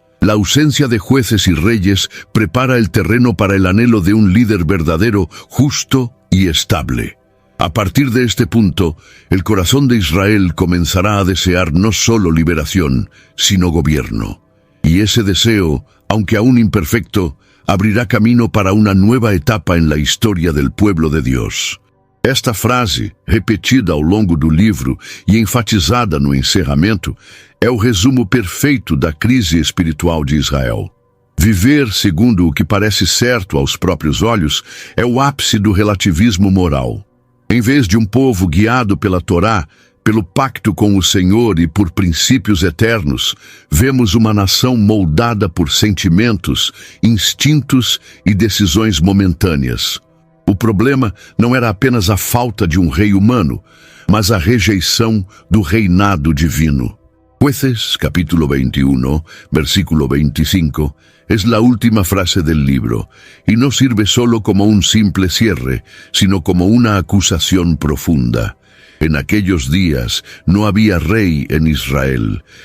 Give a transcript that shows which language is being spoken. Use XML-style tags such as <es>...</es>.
<es>La ausencia de jueces y reyes prepara el terreno para el anhelo de un líder verdadero, justo y estable. A partir de este punto, el corazón de Israel comenzará a desear no solo liberación, sino gobierno. Y ese deseo, aunque aún imperfecto, abrirá camino para una nueva etapa en la historia del pueblo de Dios.</es> <pt>Esta frase, repetida ao longo do livro e enfatizada no encerramento, é o resumo perfeito da crise espiritual de Israel. Viver segundo o que parece certo aos próprios olhos é o ápice do relativismo moral. Em vez de um povo guiado pela Torá, pelo pacto com o Senhor e por princípios eternos, vemos uma nação moldada por sentimentos, instintos e decisões momentâneas. O problema não era apenas a falta de um rei humano, mas a rejeição do reinado divino.</pt> <es>Jueces, capítulo 21, versículo 25, es la última frase del libro, y no sirve solo como un simple cierre, sino como una acusación profunda. En aquellos días no había rey en Israel.</es>